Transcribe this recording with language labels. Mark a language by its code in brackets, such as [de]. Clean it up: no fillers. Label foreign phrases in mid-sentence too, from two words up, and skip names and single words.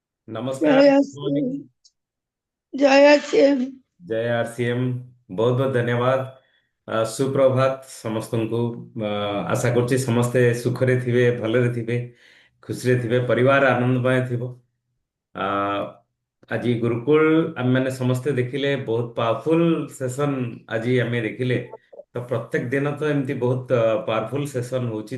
[or] नमस्कार, जय [en] Good morning. [or] ଶ୍ରୀ ଜୟ ଶ୍ରୀ ଜୟ ଆରସିଏମ୍। ବହୁତ ବହୁତ ଧନ୍ୟବାଦ। ସୁପ୍ରଭାତ ସମସ୍ତଙ୍କୁ। आशा କରୁଛି ସମସ୍ତେ ସୁଖରେ ଥିବେ, ଭଲରେ ଥିବେ, ଖୁସିରେ ଥିବେ, ପରିବାର ଆନନ୍ଦମୟ ଥିବ। ଆ, ଆଜି ଗୁରୁକୁଳ ଆମେମାନେ ସମସ୍ତେ ଦେଖିଲେ, ବହୁତ ପାୱାରଫୁଲ ସେସନ ଆଜି ଆମେ ଦେଖିଲେ। ତ ପ୍ରତ୍ୟେକ ଦିନ ତ ଏମିତି ବହୁତ ପାୱାରଫୁଲ ସେସନ ହଉଛି।